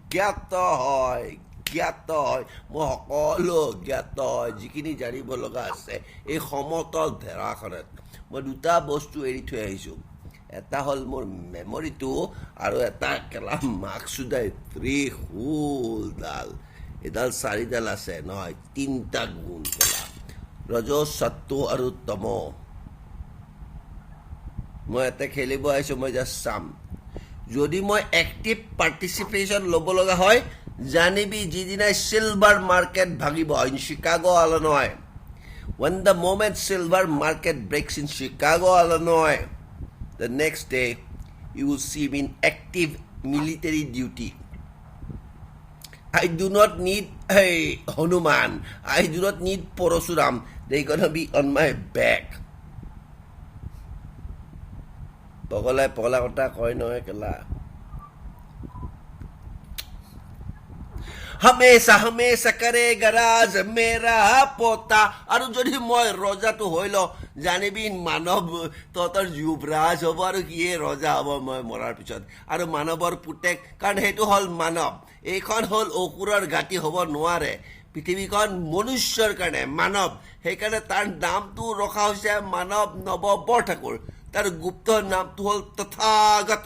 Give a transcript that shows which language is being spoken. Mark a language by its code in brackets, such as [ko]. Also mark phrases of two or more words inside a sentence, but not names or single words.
[as] মই সকলো জ্ঞাত হয় যিখিনি জানিব লগা আছে এই সমতল ধেৰাখনত মই দুটা বস্তু এৰি থৈ আহিছো এটা হ'ল মোৰ মেমৰিটো আৰু এটা কেলা মাকসুদাই ত্ৰিশূলডাল এডাল চাৰিডাল আছে নহয় তিনিটা গুণ কেলা ৰজ সত্ব আৰু তম মই এটা খেলিব আহিছো মই জাষ্ট চাম যদি মই [en] active participation [as] ল'ব লগা হয় জানিবি যিদিনাই [en] silver market [as] ভাঙিব ইন চিকাগো ইলিনয় [en] when the moment silver market breaks in Chicago Illinois the next day you will see me in active military duty I do not need Hanuman I do not need Parasuram they're gonna be on my back [as] পগলা কথা কয় নহয় কেলা [hi] हमेशा करेगा राज मेरा पोता [as] আৰু যদি মই ৰজাটো হৈল জানিবি মানৱ তহঁতৰ যুৱৰাজ হ'ব আৰু কিয়ে ৰজা হ'ব মই মৰাৰ পিছত আৰু মানৱৰ পুতেক কাৰণ সেইটো হ'ল মানৱ এইখন হ'ল অসুৰৰ ঘাটি হ'ব নোৱাৰে পৃথিৱীখন মনুষ্যৰ কাৰণে মানৱ সেইকাৰণে তাৰ নামটো ৰখা হৈছে মানৱ নৱ বৰঠাকুৰ তাৰ গুপ্ত নামটো হ'ল তথাগত